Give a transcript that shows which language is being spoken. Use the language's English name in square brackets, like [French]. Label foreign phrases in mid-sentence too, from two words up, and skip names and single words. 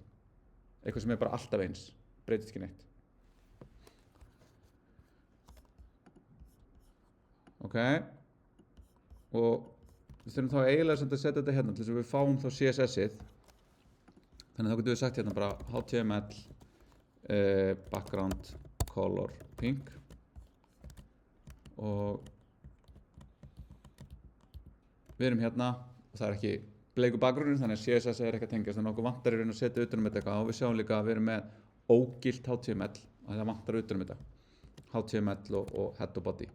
[Icelandic] Eitthvað sem bara alltaf eins, breytist ekki neitt. Ok. Og við þurfum þá eiginlega að setja þetta hérna til þess að við fáum þá CSS-ið. Þannig þá getum við sagt hérna bara HTML [English] background color pink [Icelandic] og við erum hérna og það ekki bleiku bakgrunnur þannig að CSS ekki að tengjast þannig að okkur vantar í raun að setja utan þetta eitthvað og við sjáum líka að við erum með ógilt HTML og það vantar utan þetta HTML og head og body.